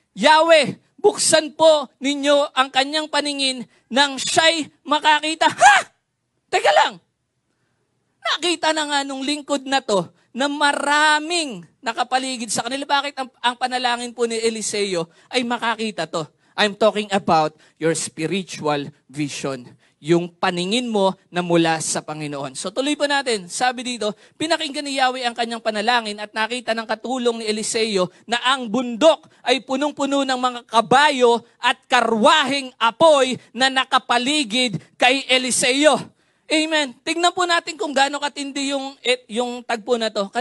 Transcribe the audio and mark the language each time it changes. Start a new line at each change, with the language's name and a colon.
Filipino: Yahweh, buksan po ninyo ang kanyang paningin nang siya'y makakita. Ha! Teka lang. Nakita na nga nung lingkod na to, na maraming nakapaligid sa kanila. Bakit ang panalangin po ni Eliseo ay makakita to?
English: I'm talking about your spiritual vision.
Filipino: Yung paningin mo na mula sa Panginoon. So tuloy po natin. Sabi dito, pinakinggan ni Yahweh ang kanyang panalangin at nakita ng katulong ni Eliseo na ang bundok ay punong-puno ng mga kabayo at karwaheng apoy na nakapaligid kay Eliseo. Amen. Tignan po natin kung gaano katindi yung tagpo na to.